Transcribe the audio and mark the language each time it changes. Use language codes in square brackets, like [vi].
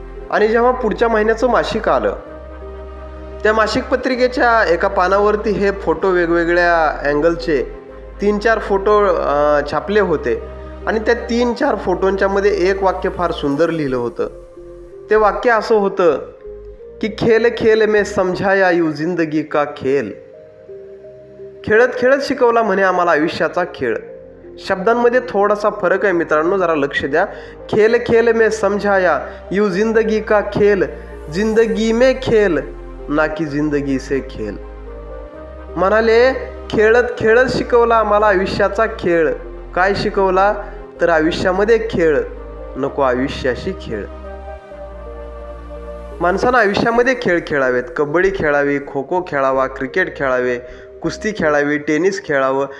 [mr] आणि जेव्हा पुढच्या महिन्याचं मासिक आलं, त्या मासिक पत्रिकेच्या एका पानावरती हे फोटो वेगवेगळ्या अँगलचे 3-4 फोटो छापले होते. आणि त्या 3-4 फोटोंच्या मध्ये एक वाक्य फार सुंदर लिहिलं होतं. ते वाक्य असं होतं की [hi] खेल खेल में समझाया यूं जिंदगी का खेल. [mr] खेळत खेळत शिकवला म्हणे आम्हाला आयुष्याचा खेळ. शब्दांमध्ये थोडासा फरक आहे मित्रांनो, जरा लक्ष द्या. [hi] खेल खेल में समझाया यूं जिंदगी का खेल, जिंदगी में खेल ना की जिंदगी से खेल. [mr] म्हणाले खेळत खेळत शिकवला आम्हाला आयुष्याचा खेळ. काय शिकवला तर आयुष्यामध्ये खेळ, नको आयुष्याशी खेळ. माणसानं आयुष्यामध्ये खेळ खेळावेत. कबड्डी खेळावी, खो खो खेळावा, क्रिकेट खेळावे, कुस्ती खेळावी, टेनिस खेळावं.